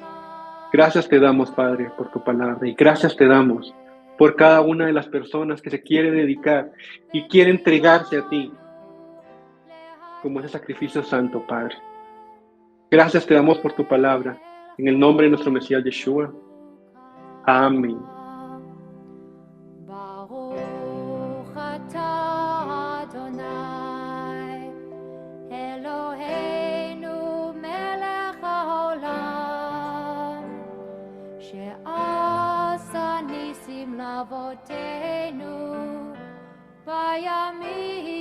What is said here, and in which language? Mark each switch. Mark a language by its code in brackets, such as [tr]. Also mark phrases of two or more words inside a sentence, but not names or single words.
[es] Gracias te damos, Padre, por tu palabra y gracias te damos por cada una de las personas que se quiere dedicar y quiere entregarse a ti como ese sacrificio santo, Padre. Gracias te damos por tu palabra. En el nombre de nuestro Mesías Yeshua. Amén. [he] ברוך אתה אדני, אלהינו מלך העולם, שעשה נסים לאבותינו, בימים